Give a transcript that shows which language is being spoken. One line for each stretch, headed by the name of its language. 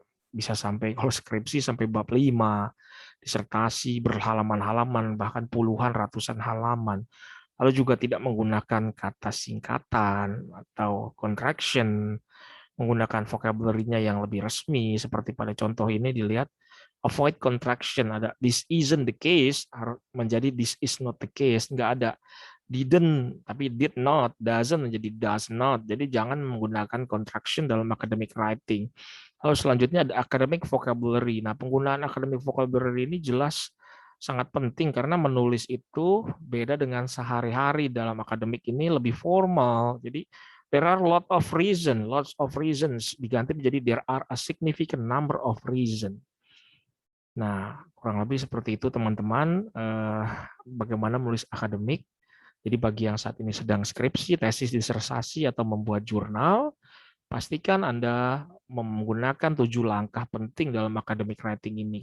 Indonesian: Bisa sampai kalau skripsi sampai bab 5, disertasi berhalaman-halaman bahkan puluhan ratusan halaman. Lalu juga tidak menggunakan kata singkatan atau contraction, menggunakan vocabulary-nya yang lebih resmi seperti pada contoh ini dilihat avoid contraction, ada
English: this isn't the case,
Indonesian: harus menjadi
English: this is not the case,
Indonesian: nggak ada didn't tapi did not, doesn't menjadi does not. Jadi jangan menggunakan contraction dalam academic writing. Lalu selanjutnya ada academic vocabulary. Nah, penggunaan academic vocabulary ini jelas sangat penting karena menulis itu beda dengan sehari-hari. Dalam akademik ini lebih formal.
English: Jadi there are lots of reasons
Indonesian: diganti menjadi
English: there are a significant number of reasons.
Indonesian: Nah, kurang lebih seperti itu teman-teman, bagaimana menulis akademik. Jadi bagi yang saat ini sedang skripsi, tesis, disertasi, atau membuat jurnal, pastikan Anda menggunakan 7 langkah penting dalam academic writing ini.